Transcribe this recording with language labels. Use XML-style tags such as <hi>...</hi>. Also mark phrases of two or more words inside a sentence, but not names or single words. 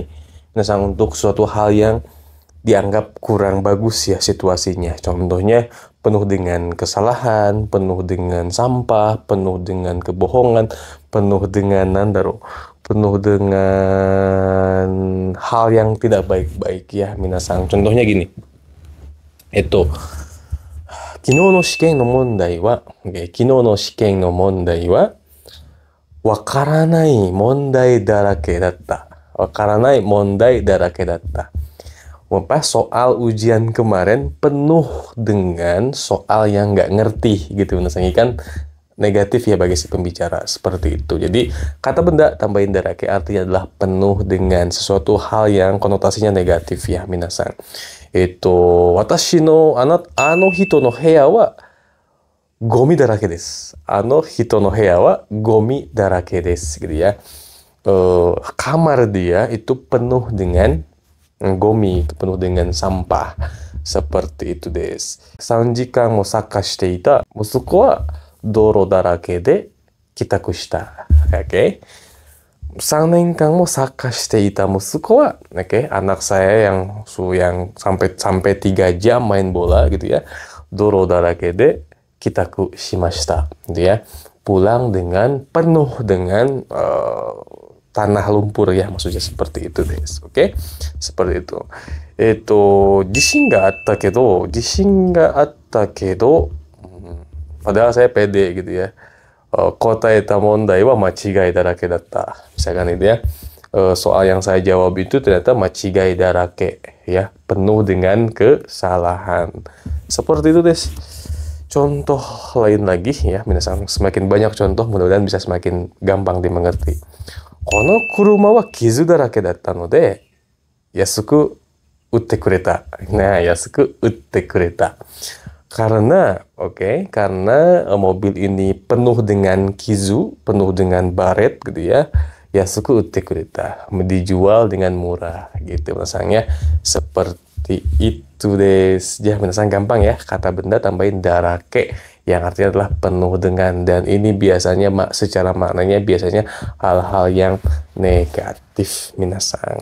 <id>Minasang, untuk suatu hal yang dianggap kurang bagus ya situasinya. Contohnya penuh dengan kesalahan, penuh dengan sampah, penuh dengan kebohongan, penuh dengan penuh dengan hal yang tidak baik-baik ya minasang. Contohnya gini.</id> <ja>昨日の試験の問題は、昨日の試験の問題は分からない問題だらけだった. 分からない問題だらけだった.</ja> <id>Soal ujian kemarin penuh dengan soal yang nggak ngerti gitu. Misalnya kan negatif ya bagi si pembicara, seperti itu. Jadi kata benda tambahin darake artinya adalah penuh dengan sesuatu hal yang konotasinya negatif ya minasang.</id> <ja>私のあの人の部屋はごみだらけです. あの人の部屋はごみだらけです</ja> <id>gitu ya. Kamar dia itu penuh dengan gomi, itu penuh dengan sampah. Seperti itu des.</id> <ja>3 時間もサッカーしていた息子は道路だらけで帰宅した。Oke. 3 年間 もサッカーしていた息子は,</ja> <id>anak saya yang sampai 3 jam main bola gitu ya.</id> <ja>道路だらけで帰宅しました</ja> <id>gitu ya. Pulang dengan penuh dengan tanah lumpur ya, maksudnya seperti itu des. Oke. Seperti itu.</id> <ja>自信があったけど,</ja> <id>padahal saya pede gitu ya.</id> <ja>答えた問題は間違いだらけだった.</ja> <id>Misalkan itu ya. Soal yang saya jawab itu ternyata</id> <ja>間違いだらけ</ja> <id>ya, penuh dengan kesalahan. Seperti itu des. Contoh lain lagi ya, minasang, semakin banyak contoh mudah-mudahan bisa semakin gampang dimengerti.</id> <ja>この車は傷だらけだったので安く売ってくれた. Nah, 安く売ってくれた.</ja> <id>Karena mobil ini penuh dengan kizu, penuh dengan baret gitu ya.</id> <ja>安く売ってくれた,</ja> <id>dijual dengan murah gitu minasangnya. Seperti itu des. Ya, minasang gampang ya, kata benda tambahin darake yang artinya adalah penuh dengan, dan ini biasanya secara maknanya biasanya hal-hal yang negatif minasang.</id>